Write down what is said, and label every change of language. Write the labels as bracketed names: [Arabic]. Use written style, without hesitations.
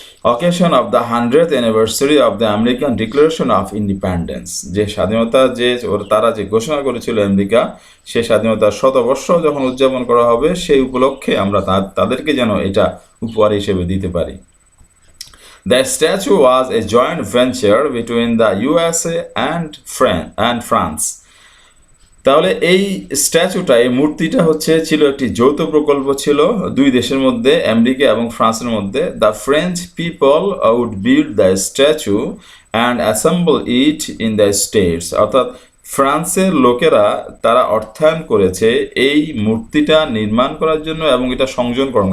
[English] occasion of the 100th anniversary of the American Declaration of Independence, [Bangla] যে স্বাধীনতা যে তারা যে ঘোষণা করেছিল আমেরিকা, সে স্বাধীনতার শতবর্ষ যখন উদযাপন করা হবে সেই উপলক্ষে আমরা তাদেরকে যেন এটা উপহার হিসেবে দিতে পারি। [English] The statue was a joint venture between the USA and France. [Bangla] তাহলে এই স্ট্যাচুটা, এই মূর্তিটা ছিল একটি যৌথ প্রকল্প ছিল দুই দেশের মধ্যে, আমেরিকা এবং ফ্রান্সের মধ্যে। [English] the French people would build the statue and assemble it in the States, [Bangla] অর্থাৎ ফ্রান্সের লোকেরা তারা অর্থায়ন করেছে এই মূর্তিটা নির্মাণ করার জন্য এবং এটা সংযোজন করা।